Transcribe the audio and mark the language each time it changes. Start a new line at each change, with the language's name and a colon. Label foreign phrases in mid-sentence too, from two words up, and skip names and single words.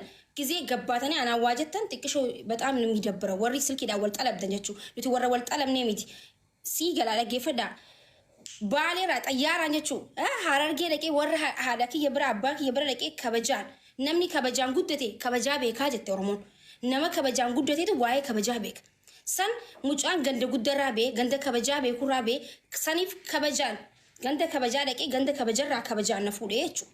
Oromo: gizee gabbaatanii anaa waa jettan xiqqishoo
Amharic: በጣም ነው የሚደብረው
Oromo: warri silkiidhaan wal xalabdan jechu nuti warra wal xalabnee miti sii galaa dhaggeeffadhaa baaleeraa xayyaaraan jechu harargee dhaqee warra haadha kiyya bira abbaa kiyya bira dhaqee kabajaan namni kabajaan guddate kabajaa beekaa jette oromoon nama kabajaan guddateetu waa'ee kabajaa beeka san mucaan ganda guddaraa bee ganda kabajaa bee kuraa bee saniif kabajaan ganda kabajaa dhaqee ganda kabajarraa kabajaan na fuudhee jechuudha.